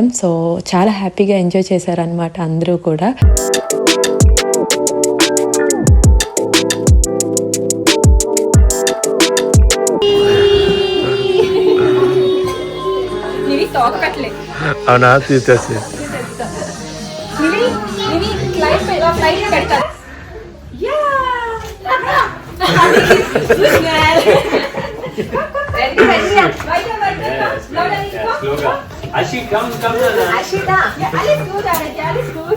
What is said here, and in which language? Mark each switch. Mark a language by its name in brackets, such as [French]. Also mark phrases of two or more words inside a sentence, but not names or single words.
[Telugu] సో చాలా హ్యాపీగా ఎంజాయ్ చేశారనమాట అందరూ కూడా. అవునా, తీసేసి [German] Ashi, komm, Ashi, da. Ja, alles gut, Alter, alles gut.